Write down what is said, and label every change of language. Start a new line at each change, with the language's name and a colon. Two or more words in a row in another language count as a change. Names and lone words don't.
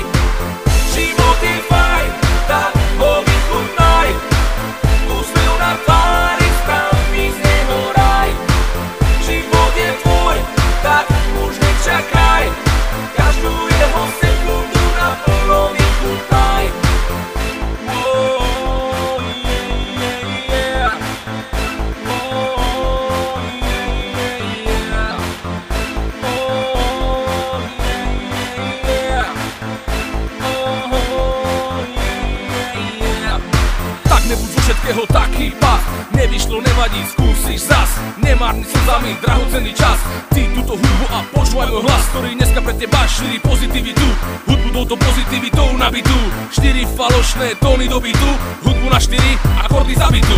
Slovak: Život je fajn, tak ho vychutnaj. Úsmev na tvári, spraví z neho raj. Život je tvoj, tak už nečakaj. Každú jeho sekundu naplno vychutnaj.
English: Oh, yeah, yeah. Oh, yeah, yeah. Oh, yeah, yeah. Oh, yeah, yeah.
Slovak: Tak nebuď zo všetkého taký pach, nevyšlo, nevadí, skúsiš zas. Nemárni slzami drahocenný čas. Ty túto hudbu a počúvaj môj hlas, ktorý dneska pre teba šíri pozitivitu. Hudbu touto pozitivitou nabitú, 4 falošné tóny do bitu, hudbu na 4 akordy zabitú.